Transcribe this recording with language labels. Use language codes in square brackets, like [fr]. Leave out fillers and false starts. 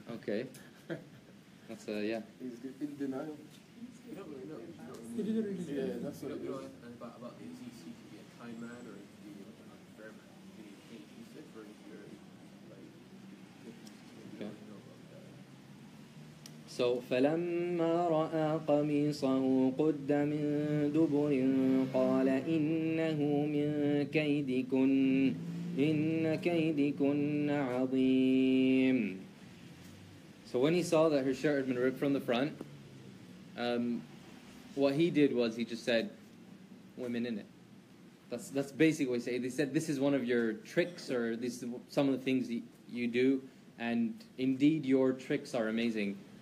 [en] Okay. That's yeah. He's in denial. You don't really know. You didn't really know. Yeah, that's what it You don't is. know about is he could be a kind man or he could be an unfair man. Did he hate Yusuf or is he like you don't know about that? [ar] So فلما رأى قميصه قد من دبر قال إنه من كيدكن إن كيدكن عظيم. [en] So when he saw that her shirt had been ripped from the front, what he did was he just said, women in it. That's basically what he said. They said, this is one of your tricks, or this is some of the things you do, and indeed your tricks are amazing.